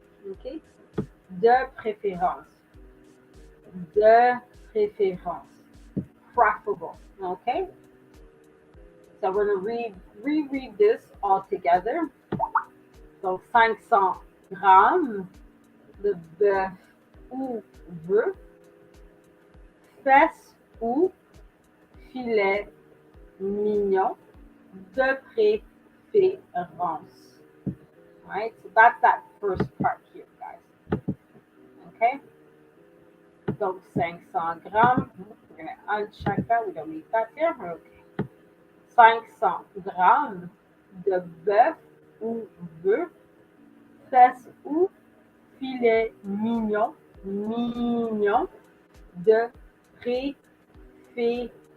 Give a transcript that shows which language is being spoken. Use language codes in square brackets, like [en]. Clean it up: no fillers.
[fr] Okay, de préférence, de préférence, preferable. [en] Okay, so we're gonna reread this all together. [fr] So 500 grammes de bœuf ou veaux, fesses ou filet mignon de préférence. [en] Right, so that's that first part here, guys. Okay, [fr] donc 500 grammes. [en] We're going to uncheck that. We don't need that there. Okay. [fr] 500 grammes de bœuf ou veaux, fesses ou filet mignon, mignon de préférence.